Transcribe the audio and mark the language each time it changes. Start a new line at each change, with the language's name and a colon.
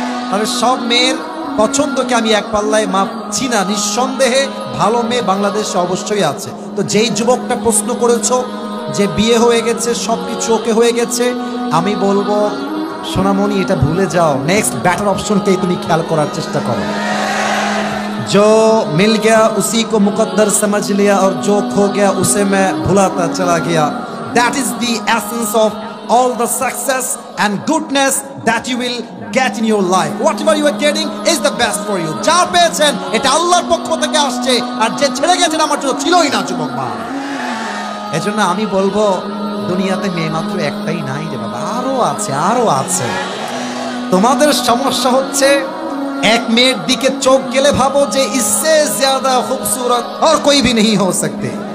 Bangla: তবে সব মেয়ের পছন্দকে আমি এক পাল্লায় মাপছি না। নিঃসন্দেহে ভালো মেয়ে বাংলাদেশে অবশ্যই আছে। তো যেই যুবকটা প্রশ্ন করেছো যে বিয়ে হয়ে গেছে, সব কিছু ওকে হয়ে গেছে, আমি বলবো সোনামণি, এটা ভুলে যাও, নেক্সট বেটার অপশনকেই তুমি খেয়াল করার চেষ্টা করো।
Hindi: जो मिल गया उसी को मुकद्दर समझ लिया और जो खो गया उसे मैं भुलाता चला गया।
English: That is the essence of all the success and goodness that you will get in your life. Whatever you are getting is the best for you.
Bangla: যা পেয়েছেন এটা আল্লাহর পক্ষ থেকে আসছে, আর যে ছেড়ে গেছেন আমার জন্য ছিলই না যুবক ভাই। এজন্য আমি বলবো, দুনিয়াতে মেয়ে মাত্র একটাই নাই রে বাবা, আরো আছে। তোমাদের সমস্যা হচ্ছে এক মেয়ের দিকে চোখ গেলে ভাবো যে
Hindi: ইসসে জ্যাদা খুবসুরত আর কোই ভি नहीं हो सकते।